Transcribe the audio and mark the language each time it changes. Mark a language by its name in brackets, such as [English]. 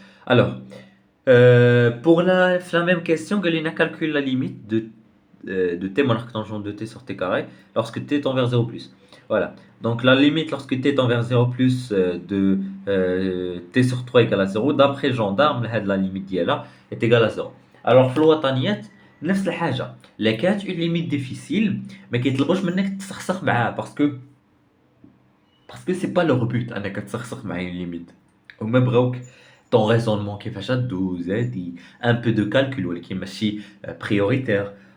[French] Alors, pour la même question, Galina calcule la limite de t moins arctangente de t sur t carré lorsque t tend vers 0 plus. Voilà. Donc la limite lorsque t tend vers 0 plus de t sur 3 égale à 0, d'après le gendarme, la limite ديالها est égale à 0. [Arabic] Alors, في الوطنيات نفس الحاجة. لا كانت une limite difficile, ما كيطلبوش منك تسخسخ معاها parce que c'est pas leur but انك تسخسخ مع une limite. هما بغاوك ton raisonnement كيفاش تدوز هادي un peu de calcul ولكن ماشي prioritaire.